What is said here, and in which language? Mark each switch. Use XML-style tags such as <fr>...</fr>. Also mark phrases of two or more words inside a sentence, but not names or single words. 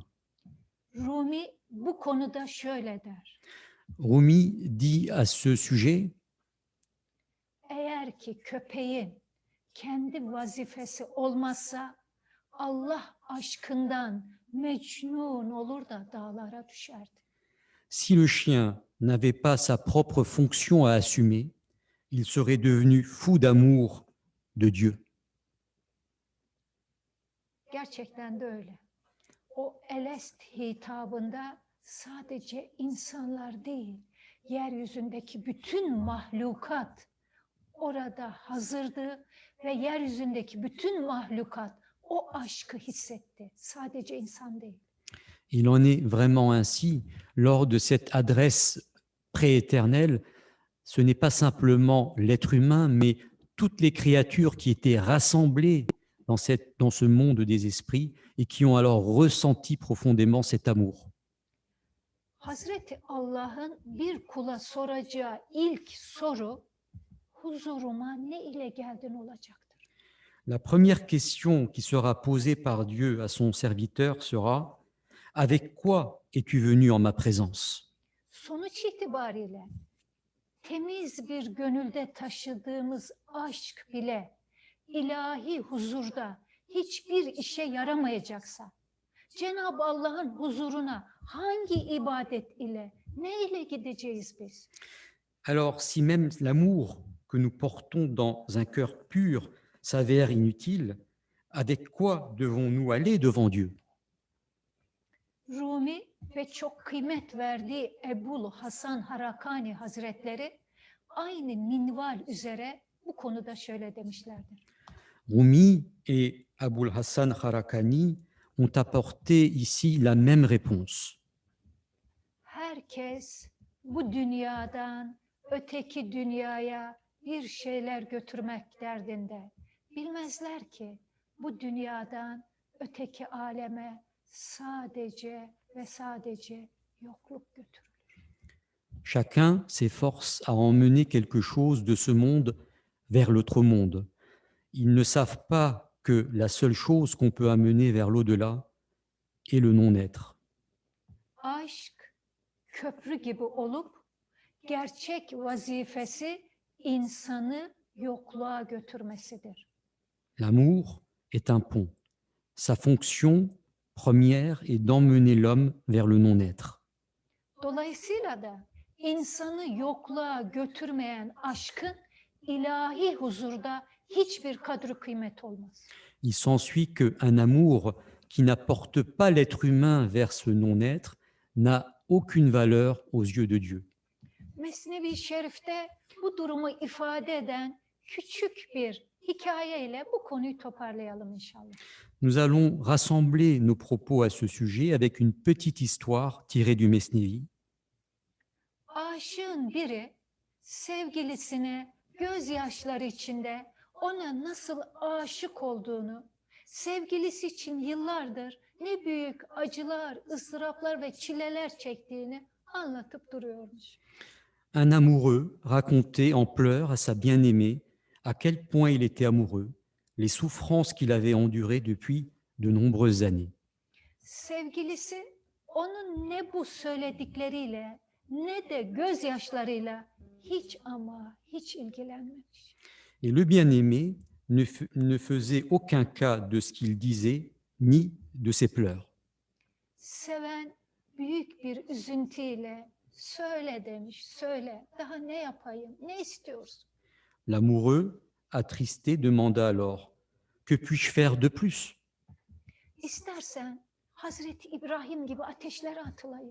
<tr>Rumi bu konuda şöyle der.</tr> <fr>Rumi dit à ce sujet,</fr> <tr>Eğer ki köpeğin kendi vazifesi olmazsa Allah aşkından mecnun olur da dağlara düşerdi.</tr> <fr>Si le chien n'avait pas sa propre fonction à assumer, il serait devenu fou d'amour de Dieu.</fr> <tr>Gerçekten de öyle. O Elest hitabında sadece insanlar değil, yeryüzündeki bütün mahlukat orada hazırdı ve yeryüzündeki bütün mahlukat o aşkı hissetti. Sadece insan değil.</tr> <fr>Il en est vraiment ainsi lors de cette adresse prééternelle. Ce n'est pas simplement l'être humain, mais toutes les créatures qui étaient rassemblées dans ce monde des esprits et qui ont alors ressenti profondément cet amour.</fr> <tr>Hazreti Allah'ın bir kula soracağı ilk soru, huzuruma ne ile geldin olacaktır.</tr> <fr>La première question qui sera posée par Dieu à son serviteur sera: avec quoi es-tu venu en ma présence?</fr> <tr>Sonuç itibariyle temiz bir gönülde taşıdığımız aşk bile ilahi huzurda hiçbir işe yaramayacaksa, Cenab-ı Allah'ın huzuruna hangi ibadet ile, ne ile gideceğiz biz?</tr> <fr>Alors, si même l'amour que nous portons dans un cœur pur s'avère inutile, avec quoi devons-nous aller devant Dieu?</fr> <tr>Rumi ve çok kıymet verdiği Ebul Hasan Harakani Hazretleri aynı minval üzere bu konuda şöyle demişlerdir.</tr> <fr>Rumi et Aboul Hassan Harakani ont apporté ici la même réponse.</fr> <tr>Herkes bu dünyadan öteki dünyaya bir şeyler götürmek derdinde. Bilmezler ki bu dünyadan öteki aleme sadece ve sadece yokluk götürür.</tr> <fr>Chacun s'efforce à emmener quelque chose de ce monde vers l'autre monde. Ils ne savent pas que la seule chose qu'on peut amener vers l'au-delà est le non-être.</fr> <tr>Aşk köprü gibi olup gerçek vazifesi insanı yokluğa götürmesidir.</tr> <fr>L'amour est un pont. Sa fonction première est d'emmener l'homme vers le non-être.</fr> <tr>Dolayısıyla da insanı yokluğa götürmeyen aşkın ilahi huzurda hiçbir kadri kıymet olmaz.</tr> <fr>Il s'ensuit qu'un amour qui n'apporte pas l'être humain vers ce non-être n'a aucune valeur aux yeux de Dieu.</fr> <tr>Mesnevi Şerif'te bu durumu ifade eden küçük bir hikayeyle bu konuyu toparlayalım inşallah.</tr> <fr>Nous allons rassembler nos propos à ce sujet avec une petite histoire tirée du Mesnevi.</fr> <tr>Aşığın biri sevgilisine gözyaşları içinde ona nasıl aşık olduğunu, sevgilisi için yıllardır ne büyük acılar, ıstıraplar ve çileler çektiğini anlatıp duruyormuş.</tr> <fr>Un amoureux racontait en pleurs à sa bien-aimée à quel point il était amoureux, les souffrances qu'il avait endurées depuis de nombreuses années.</fr> <tr>Sevgilisi onun ne bu söyledikleriyle ne de gözyaşlarıyla hiç ama hiç ilgilenmemiş.</tr> <fr>Et le bien-aimé ne faisait aucun cas de ce qu'il disait, ni de ses pleurs.</fr> <tr>Seven büyük bir üzüntüyle söyle demiş, söyle. Daha ne yapayım, ne istiyorsun?</tr> <fr>L'amoureux, attristé, demanda alors: que puis-je faire de plus?</fr> <tr>İstersen Hazreti İbrahim gibi ateşlere atılayım.</tr>